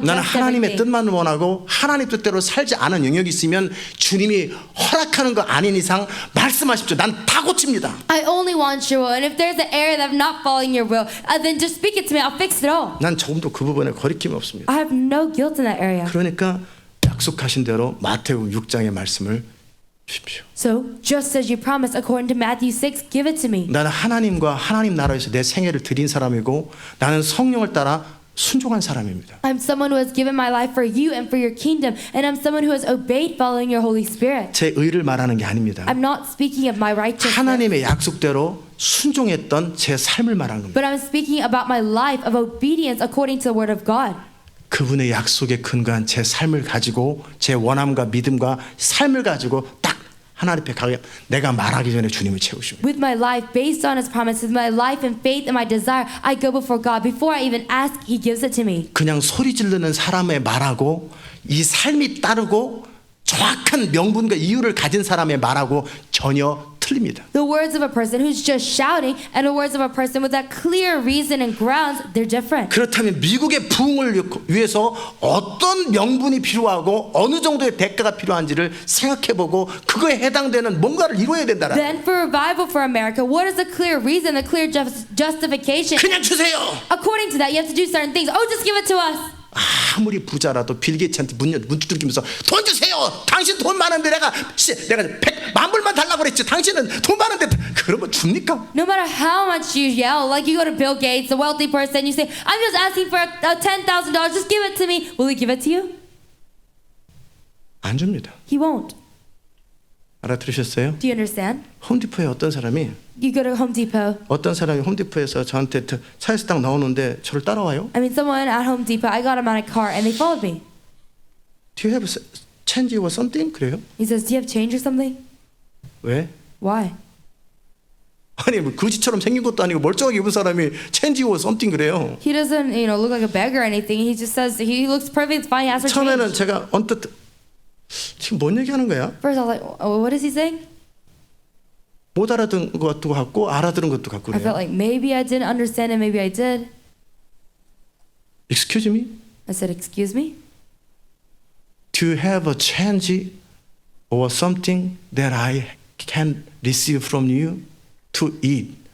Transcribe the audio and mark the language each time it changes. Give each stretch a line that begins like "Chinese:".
Korean: 나는
English: adjust
Korean: 하나님의
English: everything.
Korean: 뜻만 원하고 하나님 뜻대로 살지 않은 영역이 있으면 주님이 허락하는 거 아닌 이상 말씀하십시오. 난 다 고칩니다.
English: I only want your will. And if there's an area that I'm not following your will, then just speak it to me. I'll fix it all.
Korean: 난 조금도 그 부분에 거리낌이 없습니다.
English: I have no guilt in that area.
Korean: 그러니까 약속하신 대로 마태복음 6장의 말씀을 주십시오.
English: So, just as you promised, according to Matthew 6, give it to me.
Korean: 나는 하나님과 하나님 나라에서 내 생애를 드린 사람이고 나는 성령을 따라 순종한 사람입니다.
English: I'm someone who has given my life for you and for your kingdom, and I'm someone who has obeyed following your Holy Spirit.
Korean: 제 의를 말하는 게 아닙니다.
English: I'm not speaking of my righteousness,
Korean: 하나님의 약속대로 순종했던 제 삶을 말하는 겁니다.
English: but I'm speaking about my life of obedience according to the word of God.
Korean: 그분의 약속에 근거한 제 삶을 가지고 제 원함과 믿음과 삶을 가지고 딱 하나님 앞에 가게 내가 말하기 전에 주님을 채우십니다.
English: With my life based on His promises, my life and faith and my desire, I go before God. Before I even ask, He gives it to me.
Korean: 그냥 소리 지르는 사람의 말하고 이 삶이 따르고 정확한 명분과 이유를 가진 사람의 말하고 전혀 틀립니다.
English: The words of a person who's just shouting and the words of a person with that clear reason and grounds, they're different.
Korean: 그렇다면 미국의 부흥을 위해서 어떤 명분이 필요하고 어느 정도의 대가가 필요한지를 생각해보고 그거에 해당되는 뭔가를 이루어야 된다라.
English: Then for revival for America, what is the clear reason, the clear justification?
Korean: 그냥 주세요.
English: According to that, you have to do certain things. Oh, just give it to us.
Korean: 아무리 부자라도 빌 게이츠한테 문 두들기면서 돈 주세요. 당신 돈 많은데 내가 100만 불만 달라고 그랬지. 당신은 돈 많은데 그러면 줍니까?
English: No matter how much you yell, like you go to Bill Gates, a wealthy person, you say, I'm just asking for $10,000, just give it to me. Will He give it to you?
Korean: 안 줍니다.
English: He won't.
Korean: 알아들으셨어요?
English: Do you understand?
Korean: 홈디포에 어떤 사람이
English: Home Depot.
Korean: 홈디포에서 저한테 차에서 딱 나오는데 저를 따라와요.
English: I mean, someone at Home Depot, I got him out of a car and they followed me. Do you have change or something?
Korean: 그래요?
English: He says, do you have change or something?
Korean: 왜?
English: Why?
Korean: 아니 뭐 거지처럼 생긴 것도 아니고 멀쩡하게 입은 사람이
English: change or something
Korean: 그래요.
English: He doesn't, look like a beggar or anything. He just says he looks perfect, fine, he asks for
Korean: 처음에는
English: change.
Korean: 제가 언뜻 지금 뭔 얘기하는 거야?
English: First, I was like, oh, what is he saying?
Korean: 못 알아듣는 것도 같고 알아들은 것도 같고
English: I felt like maybe I didn't understand it, maybe I did. Excuse me? I said, excuse me? Do you have a change or something that I can receive from you to eat?